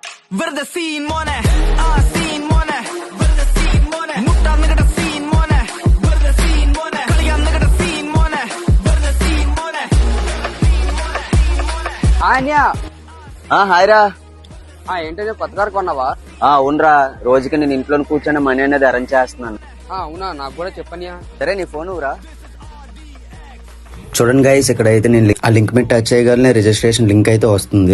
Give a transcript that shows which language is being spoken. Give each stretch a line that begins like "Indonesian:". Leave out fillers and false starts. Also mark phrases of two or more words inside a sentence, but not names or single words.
Malayalam: വെറുതെ സീൻ മോനെ ആ സീൻ മോനെ വെറുതെ സീൻ മോനെ മുട്ടാൻ നിങ്ങളുടെ സീൻ മോനെ വെറുതെ സീൻ മോനെ കളിയാൻ നിങ്ങളുടെ സീൻ മോനെ വെറുതെ സീൻ മോനെ
Telugu: ఆన్యా హాయ్రా. ఏంటో కొత్త కారు కొన్నావా? అవునరా, రోజుకి నేను ఇంట్లో కూర్చొని మనీ అనేది అరేంజ్ చేస్తున్నాను. అవునా, నాకు కూడా చెప్పనియా. సరే నీ ఫోన్ ఊరా. చూడండి గైస్, ఇక్కడైతే నేను ఆ లింక్ మీద టచ్ చేయగలను,
English: registration link
Telugu: అయితే వస్తుంది.